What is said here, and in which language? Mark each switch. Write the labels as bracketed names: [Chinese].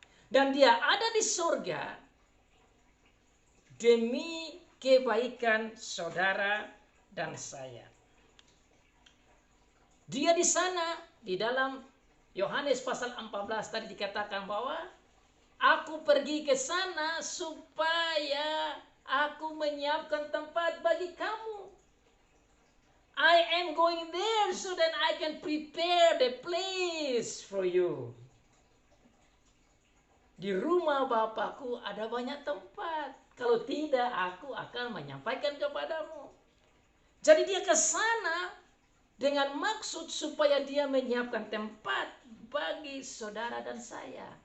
[Indonesian] Dan dia ada di surga demi kebaikan saudara dan saya. Dia di sana, di dalam Yohanes pasal 14 tadi dikatakan bahwa aku pergi ke sana supaya aku menyiapkan tempat bagi kamu. [English] I am going there so that I can prepare the place for you. [Indonesian] Di rumah Bapakku ada banyak tempat. Kalau tidak, aku akan menyampaikan kepadamu. Jadi dia ke sana dengan maksud supaya dia menyiapkan tempat bagi saudara dan saya.